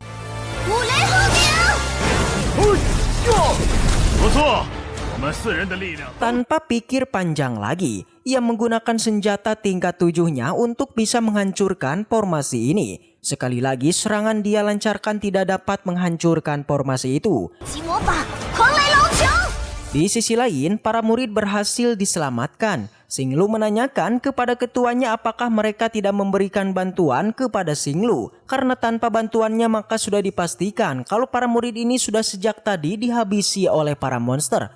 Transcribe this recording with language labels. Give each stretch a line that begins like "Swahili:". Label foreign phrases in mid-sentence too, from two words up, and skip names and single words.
Indonesian: Tanpa pikir panjang lagi, ia menggunakan senjata tingkat 7-nya untuk bisa menghancurkan formasi ini. Sekali lagi serangan dia lancarkan tidak dapat menghancurkan formasi itu.
Chinese: 极魔法狂雷龙球，
Indonesian: Di sisi lain, para murid berhasil diselamatkan. Xinglu menanyakan kepada ketuanya apakah mereka tidak memberikan bantuan kepada Xinglu. Karena tanpa bantuannya maka sudah dipastikan kalau para murid ini sudah sejak tadi dihabisi oleh para monster.